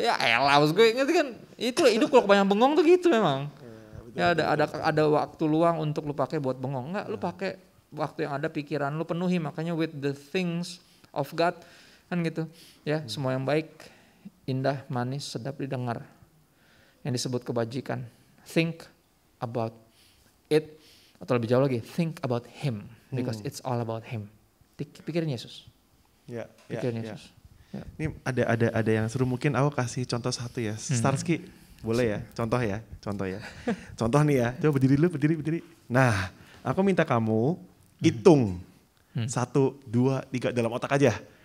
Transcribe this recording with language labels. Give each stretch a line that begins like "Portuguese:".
Indonesian: Ya elah maksud gue ngerti kan. Itu hidup kalau kebanyakan bengong tuh gitu memang. Ya ada waktu luang untuk lu pakai buat bengong. Enggak, lu pakai waktu yang ada pikiran lu penuhi, makanya
English: with the things of God
Indonesian: kan gitu. Ya, semua yang baik, indah, manis, sedap didengar. Yang disebut kebajikan.
English: Think about it,
Indonesian: atau lebih jauh lagi,
English: think about him because it's all about him.
Indonesian: Pikirin Yesus. Pikirin Yesus. Ini ada yang seru, mungkin aku kasih contoh satu ya. Starsky, boleh ya? Contoh ya. Contoh nih ya. Coba berdiri dulu, berdiri. Nah, aku minta kamu hitung 1, 2, 3 dalam otak aja.